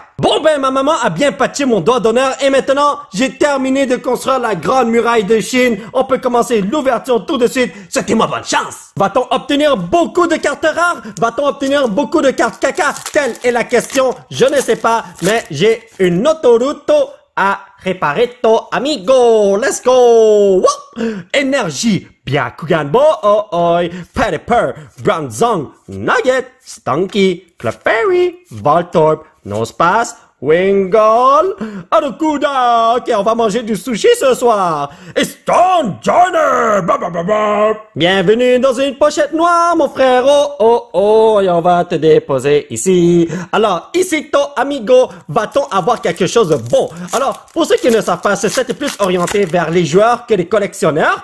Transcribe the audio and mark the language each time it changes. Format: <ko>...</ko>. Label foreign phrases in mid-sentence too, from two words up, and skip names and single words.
<fr>Bon ben, ma maman a bien patché mon doigt d'honneur et maintenant, j'ai terminé de construire la grande muraille de Chine. On peut commencer l'ouverture tout de suite. Souhaitez-moi bonne chance. Va-t-on obtenir beaucoup de cartes rares? Va-t-on obtenir beaucoup de cartes caca? Telle est la question. Je ne sais pas, mais j'ai une autoroute à réparer, amigo.</fr> <en>Let's go! Woo!</en> <fr>Énergie, Byakugan Bo, Pettiper, Bronzong, Nugget, Stunky, Clefairy, Voltorb, Nosepass, Wingull, Arcuda. Ok, on va manger du sushi ce soir. Et Stone Joiner. Bienvenue dans une pochette noire, mon frère. Et on va te déposer ici. Alors, ici, amigo, va-t-on avoir quelque chose de bon? Alors, pour ceux qui ne savent pas, ce set est plus orienté vers les joueurs que les collectionneurs.</fr>